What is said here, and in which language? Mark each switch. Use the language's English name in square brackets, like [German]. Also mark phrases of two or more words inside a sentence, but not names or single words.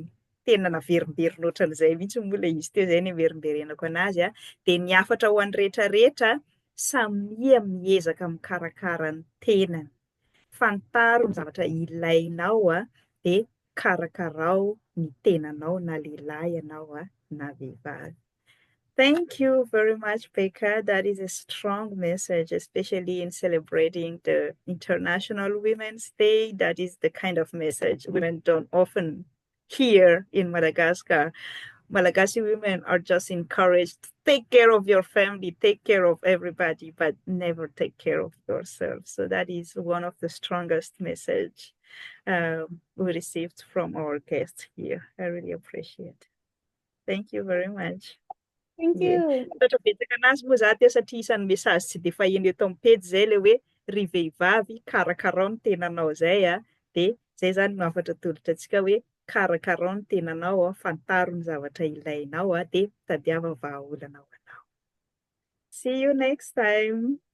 [Malagasy] Tena naverimberina ohatran'izay mihitsy moa ilay izy teo, izay ny averimberenako anazy dia niafatra ho an'ny rehetrarehetra, samia miezaka mikarakara ny tenany. Fantaro ny zavatra ilainao dia karakarao ny tenanao, na lehilahy ianao na vehivavy. [English] Thank you very much, Becca. That is a strong message, especially in celebrating the International Women's Day. That is the kind of message women don't often hear in Madagascar. Malagasy women are just encouraged to take care of your family, take care of everybody, but never take care of yourself. So that is one of the strongest message we received from our guests here. I really appreciate it. Thank you very much. Thank you. [Malagasy] Tatra betsaka anazy moa za teo satria isan'ny message tsy dia fahiny eto amin'ny pejy zay le hoe ry vehivavy karakarao ny tenanao zay dia zay zany mahavatra tolotra antsika hoe karakarao ny tenanao fantaro ny zavatra ilainao dia tadiava vahaolana ho anao. [English] See you next time.